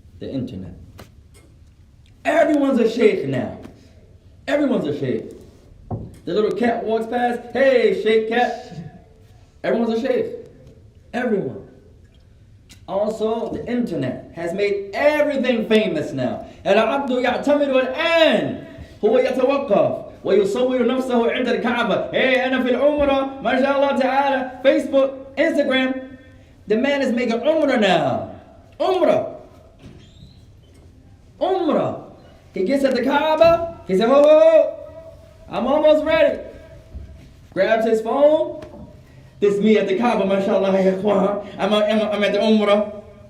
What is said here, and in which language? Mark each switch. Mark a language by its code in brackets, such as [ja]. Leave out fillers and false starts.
[en] The internet. Everyone's a sheikh now. Everyone's a sheikh. The little cat walks past, hey, sheikh cat. Everyone's a sheikh. Everyone. Also, the internet has made everything famous now. [ar] العبد يعتمد الآن هو يتوقف ويصور نفسه عند الكعبة. Hey, أنا في العمرة ما شاء الله تعالى. [en] Facebook, Instagram. The man is making umrah now. Umrah. Umrah. He gets at the Kaaba. He said, oh, I'm almost ready. Grabs his phone. This is me at the Kaaba, mashallah, I'm at the Umrah.